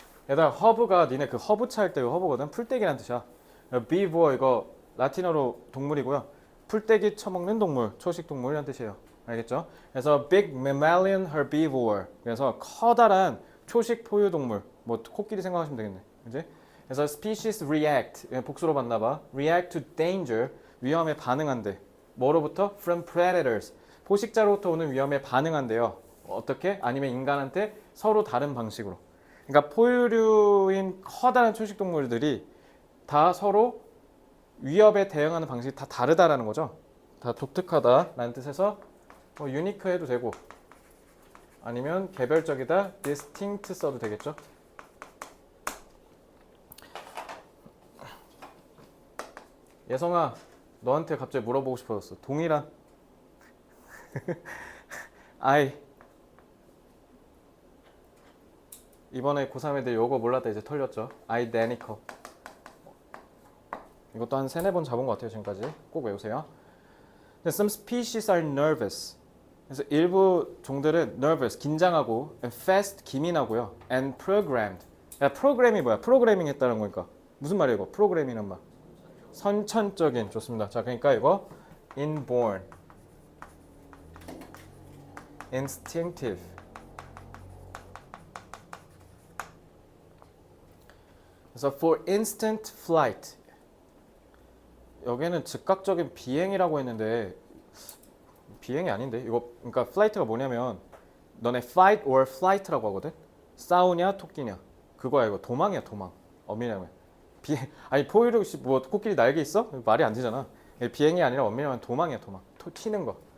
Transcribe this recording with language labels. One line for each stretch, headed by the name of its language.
Korean: 얘들아, 허브가 니네 그 허브차 할 때 허브거든. 풀떼기란 뜻이야. 비보어 이거 라틴어로 동물이고요. 풀떼기 처먹는 동물, 초식 동물이란 뜻이에요. 알겠죠?
English: 그래서 big mammalian herbivore.
Korean: 그래서 커다란 초식 포유 동물. 뭐 코끼리 생각하시면 되겠네. 그지?
English: 그래서 species react.
Korean: 복수로 봤나 봐.
English: react to danger.
Korean: 위험에 반응한대. 뭐로부터?
English: from predators.
Korean: 포식자로부터 오는 위험에 반응한대요. 어떻게? 아니면 인간한테 서로 다른 방식으로. 그러니까 포유류인 커다란 초식 동물들이 다 서로 위협에 대응하는 방식이 다 다르다라는 거죠. 다 독특하다라는 뜻에서 유니크 해도 되고 아니면 개별적이다, distinct 써도 되겠죠. 예성아, 너한테 갑자기 물어보고 싶어졌어. 동일한 I 이번에 고3 애들 요거 몰랐다 이제 털렸죠.
English: identical.
Korean: 이것도 한 3-4번 잡은 것 같아요 지금까지. 꼭 외우세요.
English: Some species are nervous.
Korean: 그래서 일부 종들은 nervous, 긴장하고
English: and fast,
Korean: 기민하고요.
English: and programmed.
Korean: 야, 프로그램이 뭐야? 프로그래밍 했다는 거니까. 무슨 말이야 이거? 프로그래밍이란 말. 선천적인. 좋습니다. 자, 그러니까 이거 inborn, instinctive.
English: 그래서 for instant flight.
Korean: 여기는 즉각적인 비행이라고 했는데 비행이 아닌데 이거. 그러니까 flight가 뭐냐면 너네
English: fight or flight
Korean: 라고 하거든. 싸우냐 토끼냐 그거야. 이거 도망이야 도망. 엄밀하면 비행. 아니 포유류 뭐 코끼리 날개 있어? 말이 안 되잖아. 비행이 아니라 엄밀하면 도망이야 도망. 튀는 거.